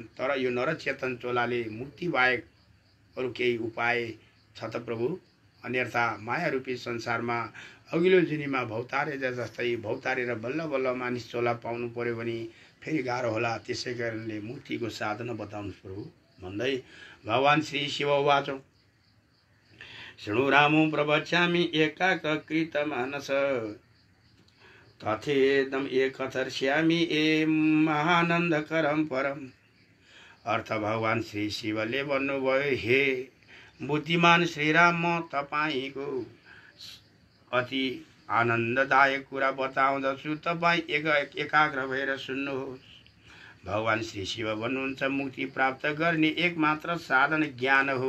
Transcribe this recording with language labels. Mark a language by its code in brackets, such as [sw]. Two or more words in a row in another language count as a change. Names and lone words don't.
[ne] तर यो नरचेतन चोलाले मुक्ति बाहेक अरू केही उपाय छ त प्रभु? अन्यथा माया रूपी संसारमा अघिल्लो जुनीमा भौतारे जस्तै भौतारेर बल्ल बल्ल मानिस चोला पाउनु पर्यो भने फेरि गाह्रो होला। त्यसै कारणले मुक्तिको साधन बताउनुहोस् प्रभु भन्दै भगवान श्री शिव [sa] उवाच, शृणु रामो प्रवक्ष्यामि एकाकृत मानस, तथेदम एकथर्ष्यामि ए महानन्दकरम परम। [ne] अर्थ भगवान श्री शिवले भन्नुभयो, हे बुद्धिमान श्रीराम, म तपाईँको अति आनन्ददायक कुरा बताउँदछु, तपाईँ एकाग्र भएर सुन्नुहोस्। भगवान श्री शिव भन्नुहुन्छ, मुक्ति प्राप्त गर्ने एकमात्र साधन ज्ञान हो।